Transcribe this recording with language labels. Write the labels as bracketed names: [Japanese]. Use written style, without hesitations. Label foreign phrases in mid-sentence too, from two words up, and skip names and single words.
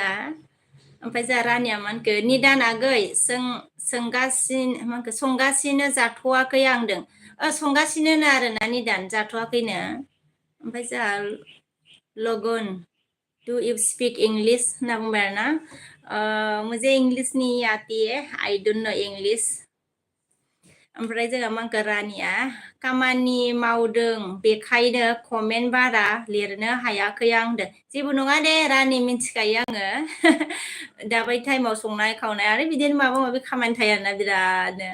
[Bodo] ओमफ्राय जोंहा रानिया मानखो निदान आगै संगासिनो जाथ'वाखै आं होनदों। संगासिनो आरोना निदान जाथ'वाखैनो। ओमफ्राय जोंहा लगन [English] do you speak English [Bodo] होनना बुंबाय आरोना। [Hindi] मुझे इंग्लिश नहीं आती है, [English] I don't know English. [Bodo] ओमफ्राय जोंहा मांखो रानिया खामानि मावदों बेखायनो कमेन्ट बारा लिरनो हायाखै आं होनदों। जेबो नङा दे रानि, मिन्थिखायो आङो। दाबायदि टाइमाव संनाय खावनाय आरो बिदिनो माबा माबि खामानि थायो आरोना बिरादनो।